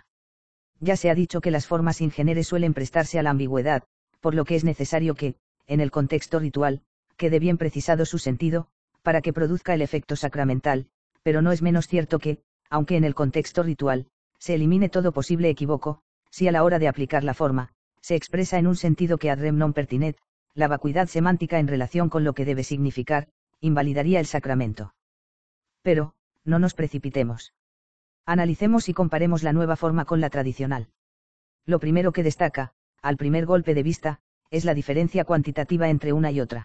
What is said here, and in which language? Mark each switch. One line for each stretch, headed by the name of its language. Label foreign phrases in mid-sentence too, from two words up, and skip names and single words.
Spanish: Ya se ha dicho que las formas ingenere suelen prestarse a la ambigüedad, por lo que es necesario que, en el contexto ritual, quede bien precisado su sentido, para que produzca el efecto sacramental, pero no es menos cierto que, aunque en el contexto ritual, se elimine todo posible equívoco, si a la hora de aplicar la forma, se expresa en un sentido que
Latin: ad rem non pertinet,
Spanish: la vacuidad semántica en relación con lo que debe significar, invalidaría el sacramento. Pero, no nos precipitemos. Analicemos y comparemos la nueva forma con la tradicional. Lo primero que destaca, al primer golpe de vista, es la diferencia cuantitativa entre una y otra.